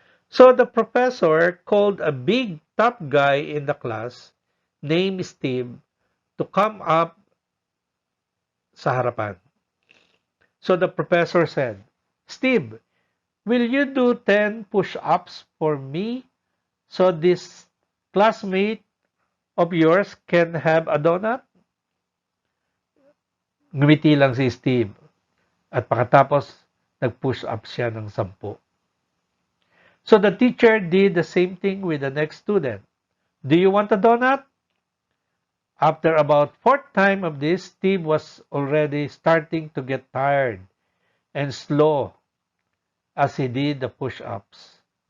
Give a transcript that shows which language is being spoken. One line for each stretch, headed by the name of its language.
English: So the professor called a big tough guy in the class named Steve to come up
Filipino: sa harapan.
English: So the professor said, Steve, will you do 10 push-ups for me so this classmate of yours can have a donut?
Filipino: Ngumiti lang si Steve at pagkatapos nag-push up siya ng 10.
English: So the teacher did the same thing with the next student. Do you want a donut? After about fourth time of this, Steve was already starting to get tired and slow as he did the push-ups.